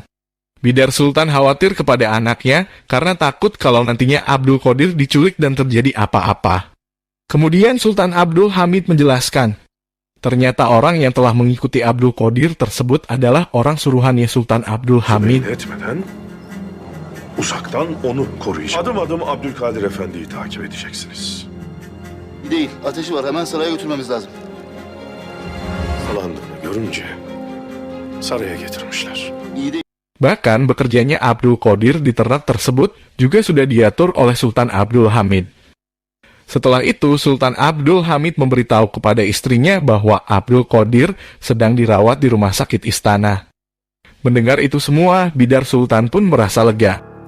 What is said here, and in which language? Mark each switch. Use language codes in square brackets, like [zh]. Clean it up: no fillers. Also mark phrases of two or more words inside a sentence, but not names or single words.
[id] Bidar Sultan khawatir kepada anaknya karena takut kalau nantinya Abdul Qadir diculik dan terjadi apa-apa. Kemudian Sultan Abdul Hamid menjelaskan, ternyata orang yang telah mengikuti Abdul Qadir tersebut adalah orang suruhannya Sultan Abdul Hamid. [tr] Etmeden uzaktan onu koruyacak. Adım adım Abdülkadir Efendi'yi takip edeceksiniz. Değil, ateşi var. Hemen saraya götürmemiz lazım. Salandığını görünce saraya getirmişler. İyi değil. [id] Bahkan bekerjanya Abdul Qadir di ternak tersebut juga sudah diatur oleh Sultan Abdul Hamid. Setelah itu, Sultan Abdul Hamid memberitahu kepada istrinya bahwa Abdul Qadir sedang dirawat di rumah sakit istana. Mendengar itu semua, Bidar Sultan pun merasa lega.